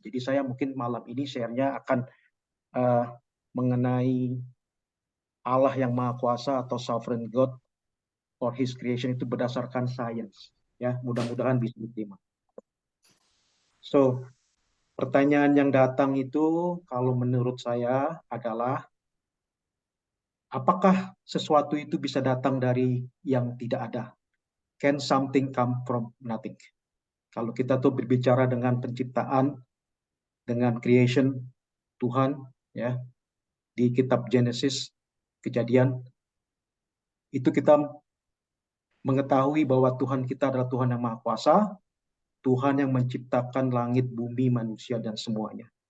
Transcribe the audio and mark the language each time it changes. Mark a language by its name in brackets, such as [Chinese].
[Indonesian] Jadi saya mungkin malam ini share-nya akan mengenai Allah yang Maha Kuasa atau [English] Sovereign God for His creation [Indonesian] itu berdasarkan sains. Ya, mudah-mudahan bisa diterima. So, pertanyaan yang datang itu kalau menurut saya adalah apakah sesuatu itu bisa datang dari yang tidak ada? [English] Can something come from nothing? [Indonesian] Kalau kita tuh berbicara dengan penciptaan, dengan creation Tuhan ya, di kitab Genesis, Kejadian, itu kita mengetahui bahwa Tuhan kita adalah Tuhan yang Maha Kuasa, Tuhan yang menciptakan langit, bumi, manusia, dan semuanya.